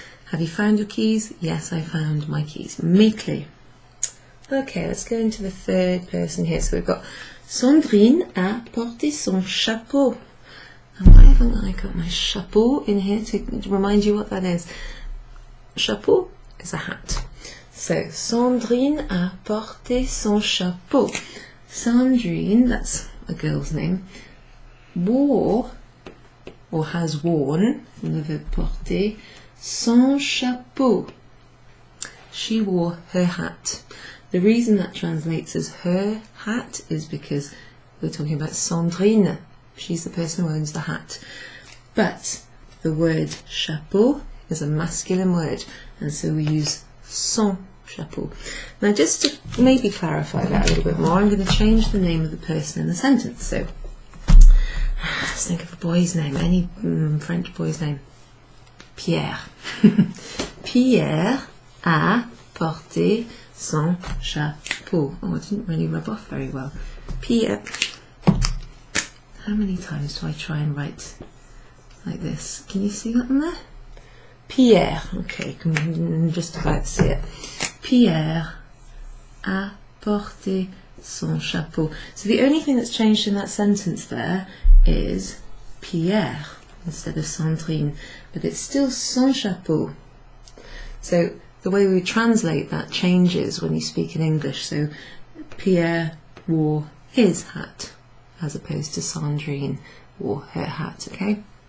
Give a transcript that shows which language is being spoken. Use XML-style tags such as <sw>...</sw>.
<en>Have you found your keys? Yes, I found my keys.</en> <fr>Mes clés.</fr> <en>Okay, let's go into the third person here. So we've got Sandrine</en> <fr>a porté son chapeau.</fr> <en>And why haven't I got my chapeau in here to remind you what that is? Chapeau is a hat.</en> <fr>So Sandrine a porté son chapeau.</fr> <en>Sandrine, that's a girl's name, wore or has worn, from the verb porter,</en> <fr>son chapeau.</fr> <en>She wore her hat. The reason that translates as her hat is because we're talking about Sandrine. She's the person who owns the hat. But the word chapeau is a masculine word, and so we use</en> <fr>son chapeau.</fr> <en>Now, just to maybe clarify that a little bit more, I'm going to change the name of the person in the sentence. So, let's think of a boy's name, any French boy's name. Pierre.</en> <fr>Pierre a porté son chapeau.</fr> <en>Oh, it didn't really rub off very well. Pierre. How many times do I try and write like this? Can you see that on there? Pierre. Okay, can just about see it.</en> <fr>Pierre a porté son chapeau.</fr> <en>So the only thing that's changed in that sentence there is Pierre instead of Sandrine, but it's still</en> <fr>son chapeau.</fr> <en>So the way we translate that changes when you speak in English. So Pierre wore his hat as opposed to Sandrine wore her hat, okay?</en>